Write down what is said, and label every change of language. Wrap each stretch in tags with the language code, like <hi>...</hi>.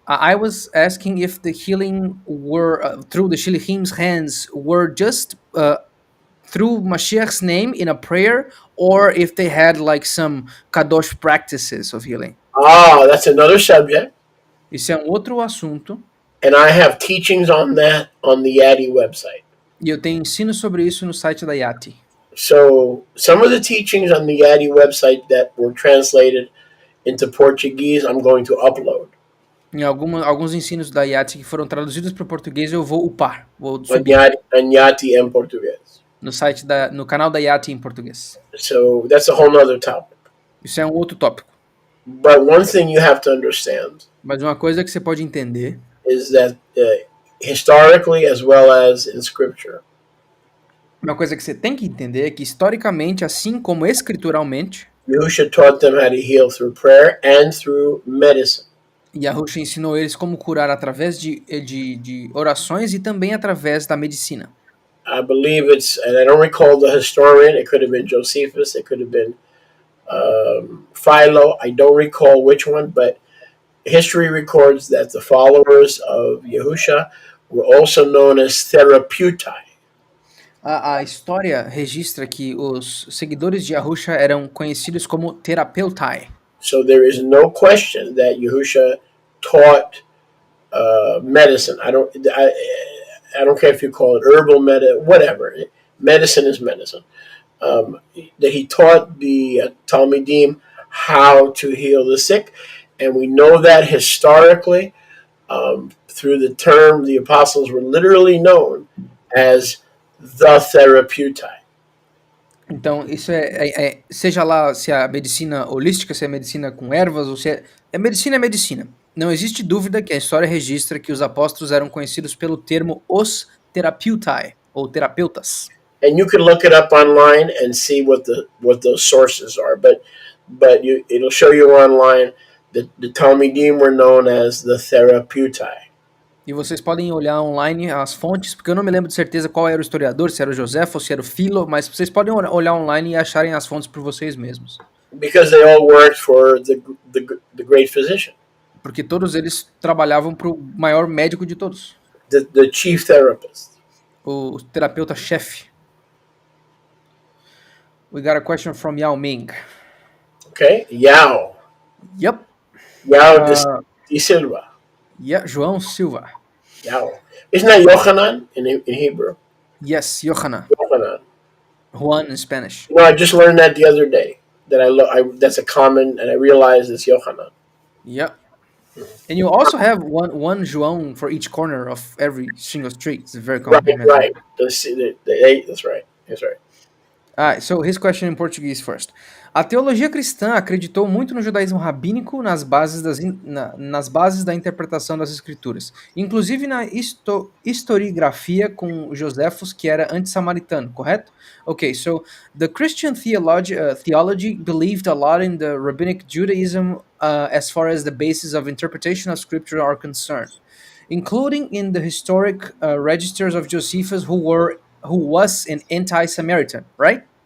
<en>I was asking if the healing were, through the Shilichim's hands, were just... through Mashiach's name in a prayer, or if they had like some kadosh practices of healing. That's another subject.</en> <pt>Isso é outro assunto.</pt> <en>And I have teachings on that on the Yati website.</en> <pt>E eu tenho ensino sobre isso no site da Yati.</pt> <en>So some of the teachings on the Yati website that were translated into Portuguese, I'm going to upload.</en> <pt>Em alguns ensinos da Yati que foram traduzidos para o português, eu vou upar, vou subir. Yati em português. No canal da Yati em português.</pt> <en>So that's a whole other topic.</en> <pt>Isso é outro tópico.</pt> <en>But one thing you have to understand.</en> <pt>Mas uma coisa que você pode entender</pt> <en>is that historically as well as in scripture.</en> <pt>Uma coisa que você tem que entender é que historicamente, assim como escrituralmente,</pt> <en>Yahusha taught them how to heal through prayer and through medicine.</en> <pt>Yahusha ensinou eles como curar através de orações e também através da medicina.</pt> <en>I believe and I don't recall the historian, it could have been Josephus, it could have been Philo, I don't recall which one, but history records that the followers of Yahusha were also known as therapeutai.</en> <pt>A história registra que os seguidores de Yahusha eram conhecidos como terapeutai.</pt> <en>So there is no question that Yahusha taught medicine. I don't care if you call it herbal medicine, whatever. Medicine is medicine. That he taught the Talmidim how to heal the sick, and we know that historically, through the term, the apostles were literally known as the therapeutai.</en> <pt>Então, isso seja lá se a medicina holística, se é medicina com ervas, ou se é medicina. Não existe dúvida que a história registra que os apóstolos eram conhecidos pelo termo os terapeutai, ou terapeutas.</pt> <en>And you can look it up online and see what those sources are, but it'll show you online that the Talmidim were known as the therapeutai.</en> <pt>E vocês podem olhar online as fontes, porque eu não me lembro de certeza qual era o historiador, se era o José ou se era o Philo, mas vocês podem olhar online e acharem as fontes por vocês mesmos.</pt> <en>Because they all worked for the great physician.</en> <pt>Porque todos eles trabalhavam para o maior médico de todos.</pt> <en>The chief therapist.</en> <pt>O terapeuta-chefe.</pt> <en>We got a question from Yao Ming. Okay, Yao. Yep. Yao Uh, de Silva. yeah, João Silva. Yao. Isn't that Yochanan in Hebrew? Yes, Yohanan. Yochanan. Juan in Spanish. You know, I just learned that the other day. That's a common, and I realized it's Yochanan. Yep. And you also have one João for each corner of every single street. It's very Right, complimentary. right. The eight. That's right. That's right. So his question in Portuguese first.</en> <pt>A teologia cristã acreditou muito no judaísmo rabínico nas bases da interpretação das escrituras, inclusive na historiografia com Joséfos, que era anti-samaritano, correto?</pt> <en>Okay, so the Christian theology believed a lot in the rabbinic Judaism as far as the basis of interpretation of scripture are concerned, including in the historic registers of Josephus, who was an anti-Samaritan, right?</en>